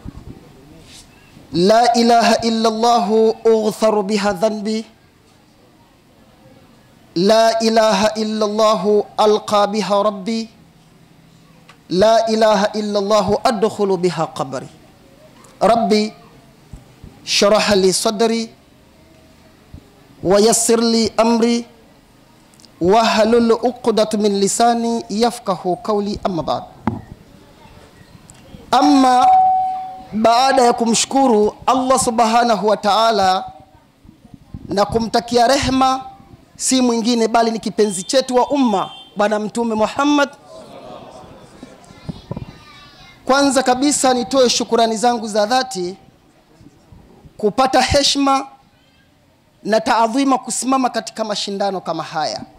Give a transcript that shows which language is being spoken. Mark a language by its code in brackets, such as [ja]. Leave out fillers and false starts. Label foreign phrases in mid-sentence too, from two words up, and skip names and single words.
[ar] لا إله إلا الله أغفر بها ذنبي، لا إله إلا الله ألقى بها ربي، لا إله إلا الله أدخل بها قبري. ربي شرح لي صدري ويسر لي أمري وحلل عقدة من لساني يفقه قولي. أما بعد، أما [sw] baada ya kumshukuru Allah [ar] سبحانه وتعالى [sw] na kumtakia rehema si mwingine bali ni kipenzi chetu wa umma bwana mtume Muhammad, kwanza kabisa nitoe shukurani zangu za dhati kupata heshima na taadhima kusimama katika mashindano kama haya.